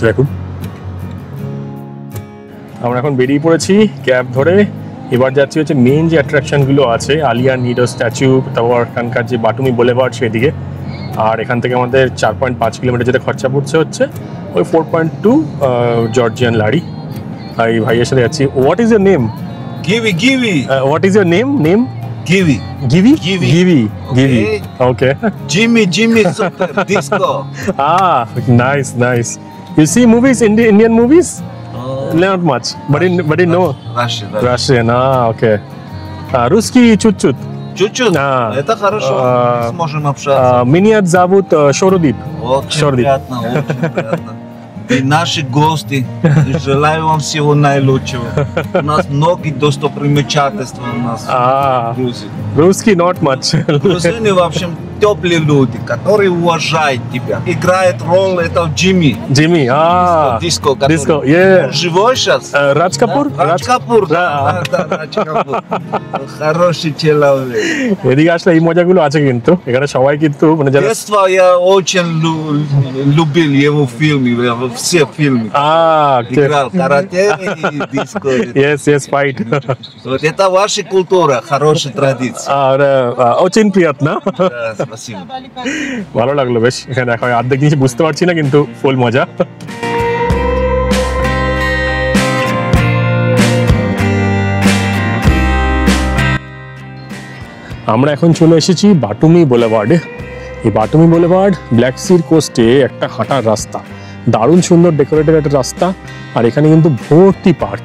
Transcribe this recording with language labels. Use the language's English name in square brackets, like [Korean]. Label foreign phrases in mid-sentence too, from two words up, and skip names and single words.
[Bangla] দেখুন আমরা এখন বেরিয়ে পড়েছি ক্যাব ধরে, এবার যাচ্ছি হচ্ছে মেন যে অ্যাট্রাকশনগুলো আছে, আলিয়া নিডো স্ট্যাচু, তারপর এখানকার যে বাটুমি বুলেভার্ড সেদিকে। আর এখান থেকে আমাদের 4.5 কিলোমিটার যেটা খরচা পড়ছে হচ্ছে ওই 4.2 জর্জিয়ান লারি। আর এই ভাইয়ের সাথে যাচ্ছি। [English] What is your name? Givi. What is your name? Givi. Givi? Givi. Givi. Givi. Okay. Okay. Jimmy Super Disco. Ah, nice. You see movies, Indian movies? Not much, but in no. Russian. Okay. [Russian] Русский чуть-чуть. Чуть-чуть. Да. Это хорошо. Сможем общаться. Меня зовут Шородип. Очень приятно, очень приятно. И наши гости, желаю вам всего наилучшего. У нас многие достопримечательства у нас в Грузии. [English] Русский not much. [Russian] Грузины, в общем, теплые люди, которые уважают тебя. Играет роль этого Джимми. Джимми, Диско, Диско, yeah. Он живой сейчас? Радж Капур? Радж Капур, да, Радж Капур. Хороший человек. [Bangla] এদিকে আসলে এই মজাগুলো আছে কিন্তু এখানে সবাই কিন্তু মানে যারা [Russian] Детство я очень любил его фильмы, все фильмы. Играл карате и диско. [English] Yes, fight. [Russian] Вот это ваша культура, хорошая традиция. очень приятно. Да, спасибо. [Bangla] ভালো লাগলো বেশ এখানে এখন অর্ধেক জিনিস বুঝতে পারছি না কিন্তু ফুল মজা। আমরা এখন চলে এসেছি বাটুমি বুলেভার্ডে। এই বাটুমি বুলেভার্ড ব্ল্যাক সির কোস্টে একটা হাঁটার রাস্তা, দারুণ সুন্দর ডেকোরেটেড একটা রাস্তা, আর এখানে কিন্তু ভর্তি পার্ক।